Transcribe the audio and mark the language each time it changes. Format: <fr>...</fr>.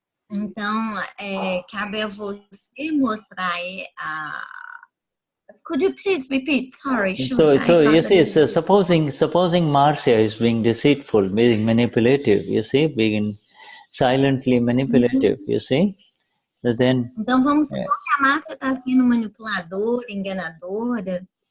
<pt>Então, cabe a você mostrar</pt> <en>Could you please repeat? Sorry. So you see, supposing Marcia is being deceitful, being manipulative, you see, being silently manipulative, you see. So then,</en> <pt>então vamos supor que a Marcia está sendo manipuladora, enganadora.</pt>